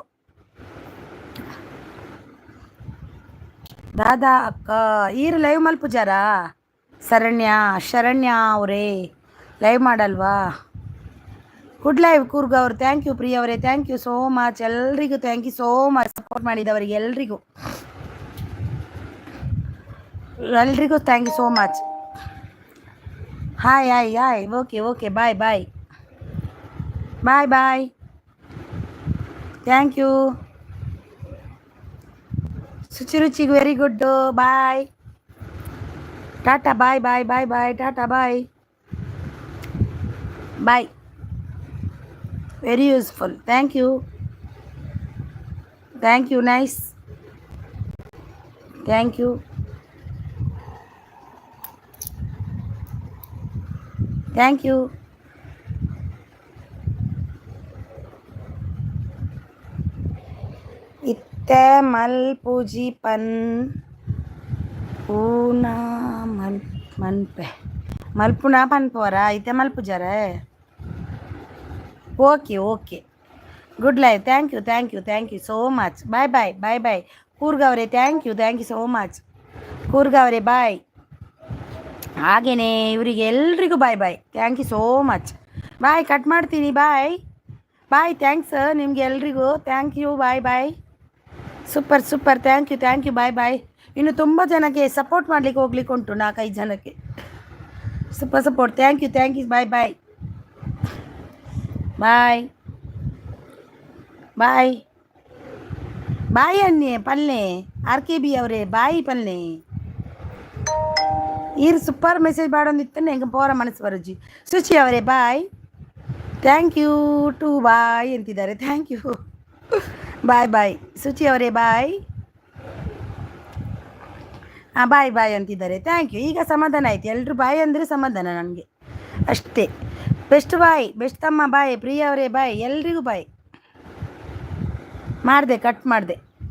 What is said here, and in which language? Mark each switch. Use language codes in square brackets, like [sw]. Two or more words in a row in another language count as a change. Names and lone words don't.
[tcy] ದಾದಾ ಅಕ್ಕ ಈರು ಲೈವ್ ಮಲ್ಪುಜಾರಾ? [kn] ಶರಣ್ಯ ಅವರೇ ಲೈವ್ ಮಾಡಲ್ವಾ? [en] good live ಕೂರ್ಗ ಅವರು. thank you ಪ್ರಿಯ ಅವರೇ, thank you so much. ಎಲ್ರಿಗೂ thank you so much. [kn] ಸಪೋರ್ಟ್ ಮಾಡಿದವರಿಗೆ ಎಲ್ರಿಗೂ [en] thank you so much. hi hi hi. okay okay, bye bye bye bye. thank you ಸುಚಿರುಚಿಗೆ very good. ಬಾಯ್, ಟಾಟಾ, bye bye bye bye, tata bye bye. very useful. thank you nice. thank you [tcy] ಇತ್ತೆ ಮಲ್ಪುಜಿ ಪನ್ ಪೂನಾ ಮನ್ಪೆ ಮಲ್ಪುನಾ ಪನ್ಪೋರ ಇತ್ತೆ ಮಲ್ಪುಜಾರೆ. [en] okay good live. thank you so much. bye bye bye bye ಕೂರ್ಗ ಅವರೇ. thank you so much ಕೂರ್ಗ ಅವರೇ. ಬಾಯ್. [kn] ಹಾಗೇನೆ ಇವರಿಗೆ ಎಲ್ರಿಗೂ [en] bye bye. thank you so much. bye, [kn] ಕಟ್ ಮಾಡ್ತೀನಿ. [en] bye bye. [kn] ಥ್ಯಾಂಕ್ಸ್ ನಿಮಗೆ ಎಲ್ರಿಗೂ. [en] thank you. bye bye. super. thank you. bye bye. [kn] ಇನ್ನು ತುಂಬ ಜನಕ್ಕೆ ಸಪೋರ್ಟ್ ಮಾಡಲಿಕ್ಕೆ ಹೋಗ್ಲಿಕ್ಕೆ ಉಂಟು, 4-5 ಜನಕ್ಕೆ ಸಪೋರ್ಟ್. [en] thank you. bye bye bye bye bye. [tcy] ಅನ್ನಿ ಪಲ್ಲೆ RKB ಅವರೇ ಬಾಯಿ ಪಲ್ಲೆ ಈರು [en] super message [tcy] ಮಾಡೋದಿತ್ತು ಹೆಂಗೆ ಪೋರ ಮನಸ್ಸು ಬರುಜಿ. [kn] ಸುಚಿ ಅವರೇ ಬಾಯ್. [en] thank you to bye ಅಂತಿದ್ದಾರೆ. thank you. bye bye ಸುಚಿ ಅವರೇ bye. bye ಅಂತಿದ್ದಾರೆ. thank you. [kn] ಈಗ ಸಮಾಧಾನ ಆಯ್ತು. ಎಲ್ಲರೂ ಬಾಯ್ ಅಂದರೆ ಸಮಾಧಾನ ನನಗೆ ಅಷ್ಟೇ. [en] best bye, [kn] ಬೆಸ್ಟ್ ತಮ್ಮ ಬಾಯ್. ಪ್ರಿಯ ಅವರೇ ಬಾಯ್. ಎಲ್ರಿಗೂ ಬಾಯ್. ಮಾಡಿದೆ, ಕಟ್ ಮಾಡಿದೆ.